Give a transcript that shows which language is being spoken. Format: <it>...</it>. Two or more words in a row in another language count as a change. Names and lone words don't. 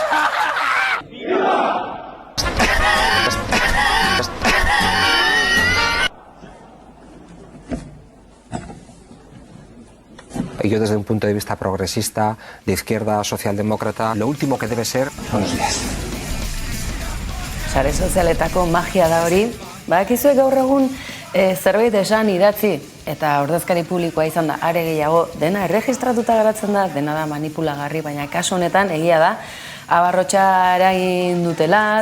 <es>¡Viva! Yo desde un punto de vista progresista, de izquierda, socialdemócrata, lo último que debe ser son los días.</es> <eu>Sare sozialetako magia da hori, badakizue gaur egun zerbait esan idatzi eta ordezkari publikoa izan da are gehiago, dena erregistratuta geratzen da, dena da manipulagarri, baina kasu honetan egia da, Abarrotxa eragin dutela,</eu>